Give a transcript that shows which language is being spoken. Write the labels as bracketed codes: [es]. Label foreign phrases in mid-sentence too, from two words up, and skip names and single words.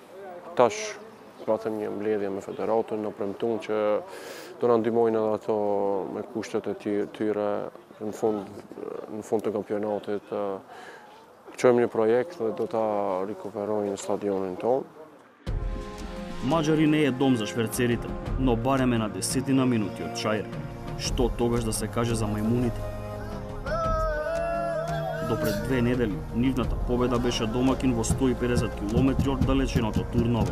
[sq] Tash, patëm një mbledhje me federatën, në premtuan që do na ndihmojnë edhe ato me kushtet e tyre në fund të kampionatit. Çojmë një projekt dhe do ta rikuperojnë stadionin tonë. [mk] Мажари не е дом за шверцерите, но барем е на 10 минути од Чаир. Што тогаш да се каже за мајмуните? До пред 2 недели, нивната победа беше домакин во 150 км од далечиното Турново.